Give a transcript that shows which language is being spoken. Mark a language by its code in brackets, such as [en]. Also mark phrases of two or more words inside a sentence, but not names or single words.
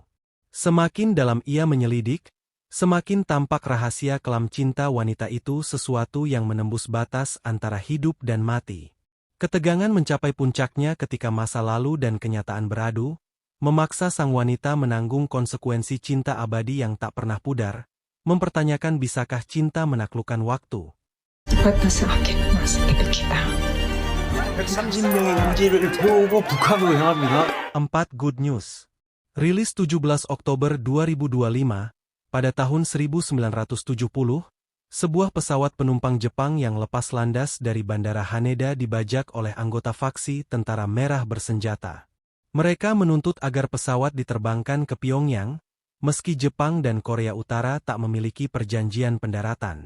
[id] Semakin dalam ia menyelidik, semakin tampak rahasia kelam cinta wanita itu, sesuatu yang menembus batas antara hidup dan mati. Ketegangan mencapai puncaknya ketika masa lalu dan kenyataan beradu, memaksa sang wanita menanggung konsekuensi cinta abadi yang tak pernah pudar, mempertanyakan bisakah cinta menaklukkan waktu. [ko] 130명의 인질을 태우고 북한으로 향합니다. [id] 4. Good News. Rilis 17 Oktober 2025, pada tahun 1970, sebuah pesawat penumpang Jepang yang lepas landas dari Bandara Haneda dibajak oleh anggota faksi tentara merah bersenjata. Mereka menuntut agar pesawat diterbangkan ke Pyongyang, meski Jepang dan Korea Utara tak memiliki perjanjian pendaratan.